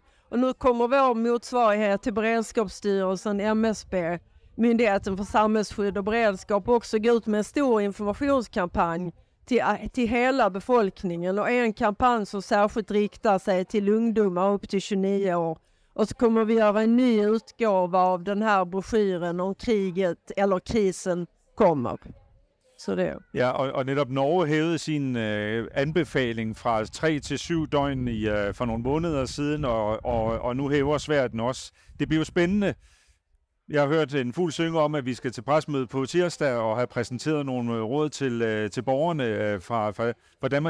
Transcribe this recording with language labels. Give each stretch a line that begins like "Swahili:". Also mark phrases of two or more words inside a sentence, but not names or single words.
Swedish: Och nu kommer vår motsvarighet till Beredskapsstyrelsen, MSB, Myndigheten för samhällsskydd och beredskap, också gå ut med en stor informationskampanj till hela befolkningen, och en kampanj som särskilt riktar sig till ungdomar upp till 29 år. Och så kommer vi göra en ny utgåva av den här broschyren om kriget eller krisen kommer. Så det. Ja,
Danish: og netop Norge hævede sin anbefaling fra 3 til 7 døgn for nogle måneder siden, og nu hæver Sverige den også. Det bliver jo spændende. Jeg har hørt en fuld synge om, at vi skal til pressemøde på tirsdag og have præsenteret nogle råd til borgerne fra Danmark.